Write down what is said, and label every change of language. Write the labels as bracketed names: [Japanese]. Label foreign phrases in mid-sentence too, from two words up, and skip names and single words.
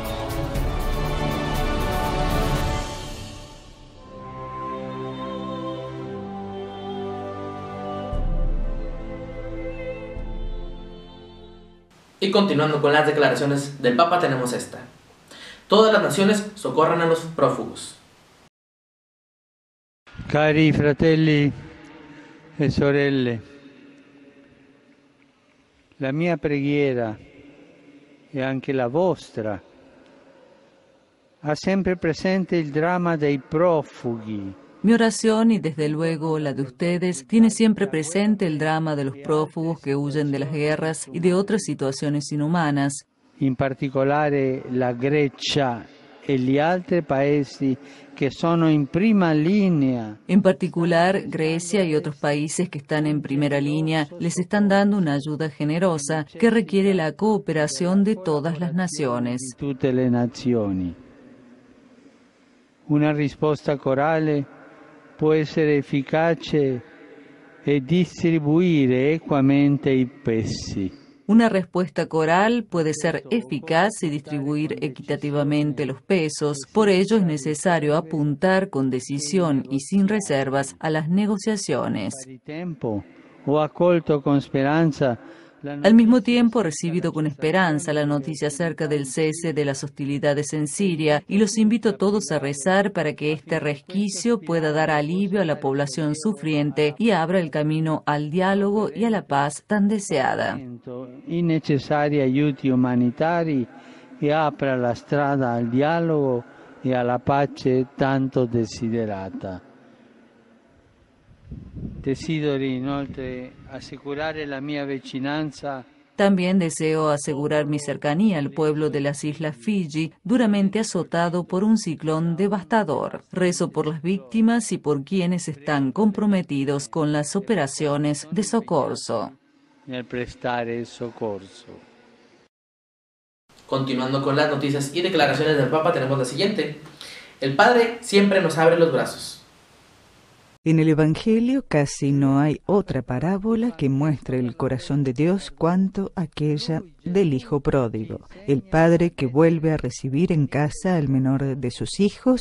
[Spanish] Y continuando con las declaraciones del Papa tenemos esta. Todas las naciones socorran a los prófugos. [Italian] Cari fratelli e sorelle, la mia preghiera e anche la vostra ha sempre presente il dramma dei profughi. [Spanish] Mi oración y desde luego la de ustedes tiene siempre presente el drama de los prófugos que huyen de las guerras y de otras situaciones inhumanas. [Italian] In particolare la Grecia e gli altri paesi che sono in prima linea. [Spanish] En particular, Grecia y otros países que están en primera línea les están dando una ayuda generosa que requiere la cooperación de todas las naciones. [Italian] Tutte le nazioni. Una risposta corale può essere efficace e distribuire equamente i pesi. [Spanish] Una respuesta coral puede ser eficaz y distribuir equitativamente los pesos. Por ello es necesario apuntar con decisión y sin reservas a las negociaciones. Al mismo tiempo he recibido con esperanza la noticia acerca del cese de las hostilidades en Siria y los invito a todos a rezar para que este resquicio pueda dar alivio a la población sufriente y abra el camino al diálogo y a la paz tan deseada. [Italian] I necessari aiuti umanitari e apra la strada al dialogo e alla pace tanto desiderata. Desidero inoltre assicurare la mia vicinanza. [Spanish] También deseo asegurar mi cercanía al pueblo de las islas Fiji, duramente azotado por un ciclón devastador. Rezo por las víctimas y por quienes están comprometidos con las operaciones de socorro. [Italian] Nel prestare soccorso. [Spanish] Continuando con las noticias y declaraciones del Papa tenemos la siguiente. El Padre siempre nos abre los brazos. En el Evangelio casi no hay otra parábola que muestre el corazón de Dios cuanto aquella del hijo pródigo, el padre que vuelve a recibir en casa al menor de sus hijos.